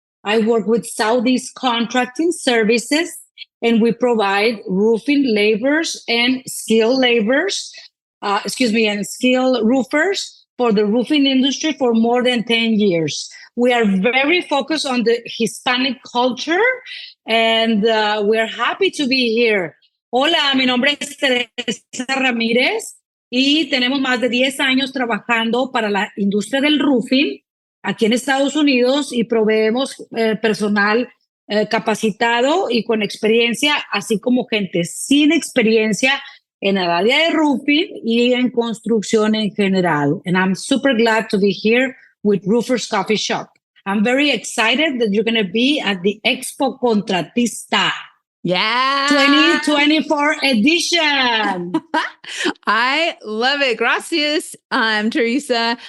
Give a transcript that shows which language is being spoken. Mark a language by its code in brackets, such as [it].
[en] I work with Southeast Contracting Services, and we provide roofing laborers and skilled laborers, and skilled roofers for the roofing industry for more than 10 years. We are very focused on the Hispanic culture, and we're happy to be here. [es] Hola, mi nombre es Teresa Ramírez. Y tenemos más de 10 años trabajando para la industria del roofing aquí en Estados Unidos y proveemos personal capacitado y con experiencia, así como gente sin experiencia en el área de roofing y en construcción en general. [en] And I'm super glad to be here with Roofers Coffee Shop. I'm very excited that you're going to be at the Expo Contratista. Yeah. 2024 edition. I love it. Gracias, Teresa.